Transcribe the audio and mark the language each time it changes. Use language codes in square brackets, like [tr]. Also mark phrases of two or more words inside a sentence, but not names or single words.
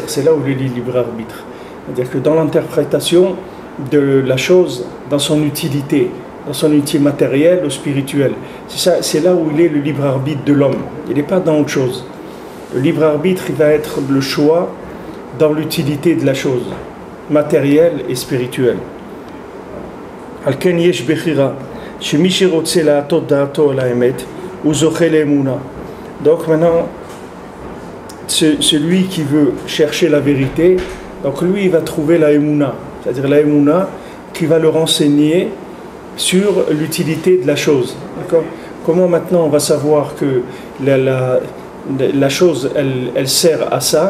[fr] C'est là où il est le libre arbitre. C'est-à-dire que dans l'interprétation de la chose, dans son utilité matérielle ou spirituelle, c'est là où il est le libre arbitre de l'homme. Il n'est pas dans autre chose. Le libre arbitre, il va être le choix dans l'utilité de la chose, matérielle et spirituelle. [he] על כן יש בחירה, שמי שרוצה להטות דעתו לאמת, זוכה לאמונה. [fr] Donc maintenant, celui qui veut chercher la vérité, donc lui il va trouver la Emouna, c'est-à-dire la Emouna qui va le renseigner sur l'utilité de la chose. D'accord? Comment maintenant on va savoir que la chose elle sert à ça?